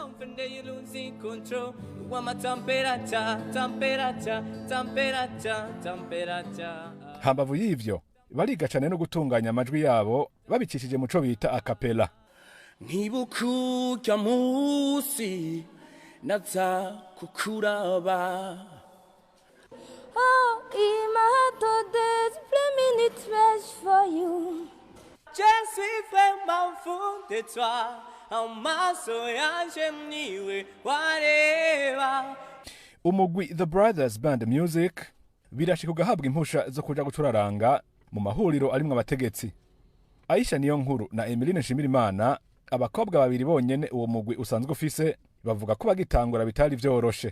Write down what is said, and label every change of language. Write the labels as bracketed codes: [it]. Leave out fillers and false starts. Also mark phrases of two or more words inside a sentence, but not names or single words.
[rn] Hambavu y'ivyo bariga cane no gutunganya amajwi yabo babicishije muco bita acapella. Ntibukurya musi naza kukuraba. [en] Oh, in my heart there's 3 minutes rest for you. [fr] Je suis vraiment fou de toi, [rn] amaso yanje mniwe wareba. Umugwi The Brothers Band Music birashika ugahabwa impusha zo kuja gucuraranga mu mahuriro arimwe abategetsi. Aisha niyo nkuru na Emeline Nshimirimana, abakobwa babiri bonyene uwo mugwi usanzwe ufise, bavuga ko bagitangura bitari vyoroshe.